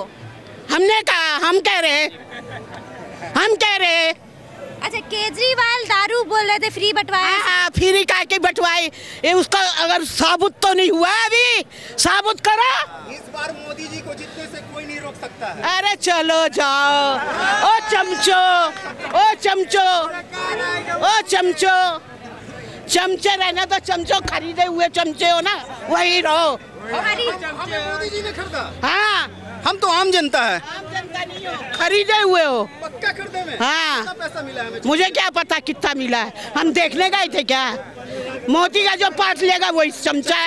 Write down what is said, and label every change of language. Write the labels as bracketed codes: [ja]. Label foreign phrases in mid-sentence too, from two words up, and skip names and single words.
[hi] हमने कहा, हम कह रहे, हम कह रहे। अच्छा केजरीवाल दारू बोल रहे थे फ्री बंटवाया। हाँ, फ्री काय के बंटवाई, ये उसका अगर साबुत तो नहीं हुआ अभी, साबुत करो। इस बार मोदी जी को जीतने से कोई नहीं रोक सकता है। अरे चलो जाओ। ओ चमचो, ओ चमचो, ओ चमचो, चमचे रहना तो चमचो खरीदे हुए चमचे हो ना, वही रहो। हमें मोदी जी ने खरीदा, हाँ, हम तो आम जनता है। आम जनता नहीं हो, खरीदे हुए हो। पक्का खरीदे में हाँ। कितना पैसा मिला है हमें? मुझे क्या पता कितना मिला है, हम देखने गए थे क्या? मोदी का जो पार्ट लेगा वही चमचा है।